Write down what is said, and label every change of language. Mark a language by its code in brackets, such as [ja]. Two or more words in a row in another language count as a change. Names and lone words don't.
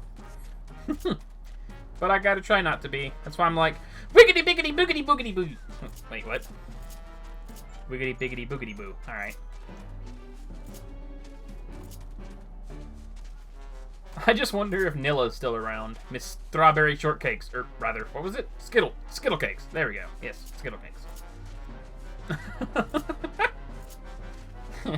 [en] But I gotta try not to be. That's why I'm like, wiggity biggity boogity boogity boo. Wait, what? Wiggity biggity boogity boo. Alright. I just wonder if Nilla's still around. Miss Strawberry Shortcakes. Or rather, what was it? Skittle Cakes. There we go. Yes, Skittle Cakes.